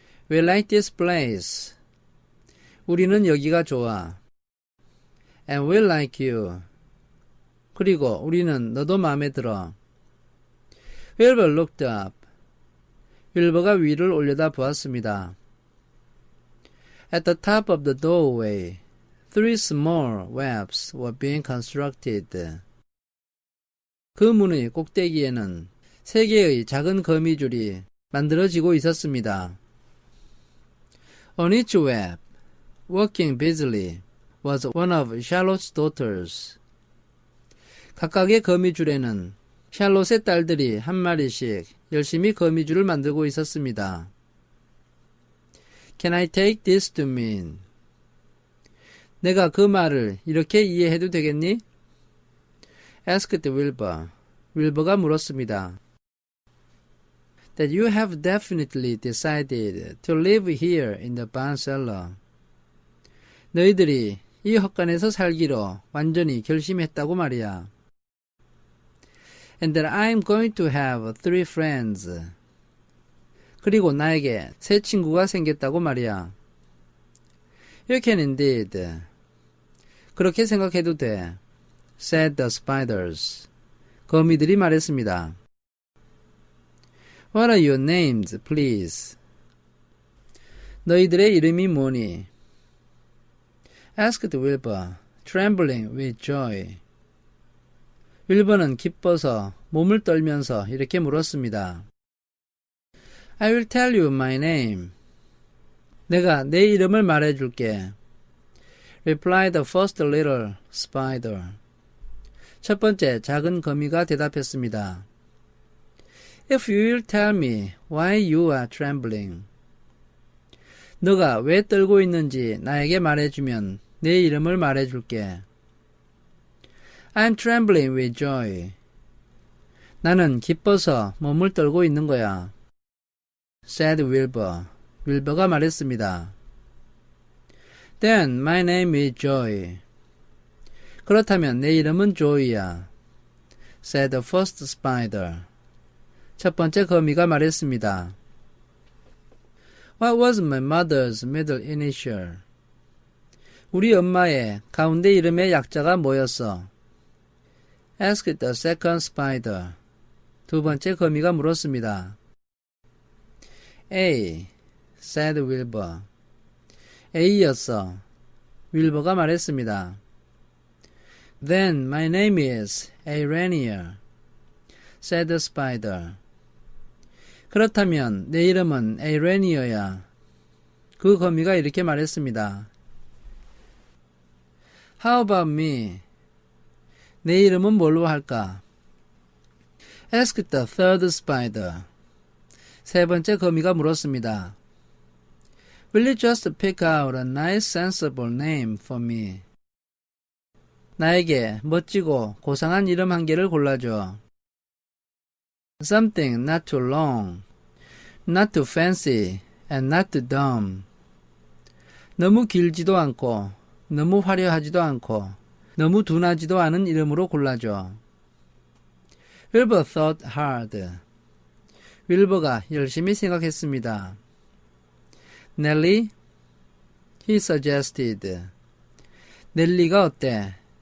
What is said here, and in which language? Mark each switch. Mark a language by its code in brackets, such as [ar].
[en] We like this place. [ko] 우리는 여기가 좋아. [en] And we like you. [ko] 그리고 우리는 너도 마음에 들어. [en] Wilbur looked up. [ko] 윌버가 위를 올려다 보았습니다. [en] At the top of the doorway, three small webs were being constructed. [ko] 그 문의 꼭대기에는 세 개의 작은 거미줄이 만들어지고 있었습니다. [en] On each web, working busily, was one of Charlotte's daughters. [ko] 각각의 거미줄에는 샬롯의 딸들이 한 마리씩 열심히 거미줄을 만들고 있었습니다. [en] Can I take this to mean? [ko] 내가 그 말을 이렇게 이해해도 되겠니? [en] Asked Wilbur. [ko] 윌버가 물었습니다. [en] That you have definitely decided to live here in the barn cellar. [ko] 너희들이 이 헛간에서 살기로 완전히 결심했다고 말이야. [en] And that I'm going to have three friends. [ko] 그리고 나에게 세 친구가 생겼다고 말이야. [en] You can indeed. [ko] 그렇게 생각해도 돼. [en] Said the spiders. [ko] 거미들이 말했습니다. [en] What are your names, please? [ko] 너희들의 이름이 뭐니? [en] Asked Wilbur, trembling with joy. [ko] 윌버는 기뻐서 몸을 떨면서 이렇게 물었습니다. [en] I will tell you my name. [ko] 내가 내 이름을 말해줄게. [en] Replied the first little spider. [ko] 첫 번째 작은 거미가 대답했습니다. [en] If you will tell me why you are trembling. [ko] 너가 왜 떨고 있는지 나에게 말해주면 내 이름을 말해줄게. [en] I'm trembling with joy. [ko] 나는 기뻐서 몸을 떨고 있는 거야. [en] Said Wilbur. [ko] 윌버가 말했습니다. [en] Then my name is Joy. [ko] 그렇다면 내 이름은 조이야. [en] Said the first spider. [ko] 첫 번째 거미가 말했습니다. [en] What was my mother's middle initial? [ko] 우리 엄마의 가운데 이름의 약자가 뭐였어? [en] Asked the second spider. [ko] 두 번째 거미가 물었습니다. [en] A, said Wilbur. [ko] A였어. 윌버가 말했습니다. [en] Then my name is Araneer, said the spider. [ko] 그렇다면 내 이름은 Araneer야. 그 거미가 이렇게 말했습니다. [en] How about me? [ko] 내 이름은 뭘로 할까? [en] Asked the third spider. [ko] 세 번째 거미가 물었습니다. [en] Will you just pick out a nice sensible name for me? [ko] 나에게 멋지고 고상한 이름 한 개를 골라줘. [en] Something not too long, not too fancy, and not too dumb. [ko] 너무 길지도 않고, 너무 화려하지도 않고, 너무 둔하지도 않은 이름으로 골라줘. [en] Wilbur thought hard. [ko] 윌버가 열심히 생각했습니다. [en] Nellie? He suggested. [ko] 넬리가 어때?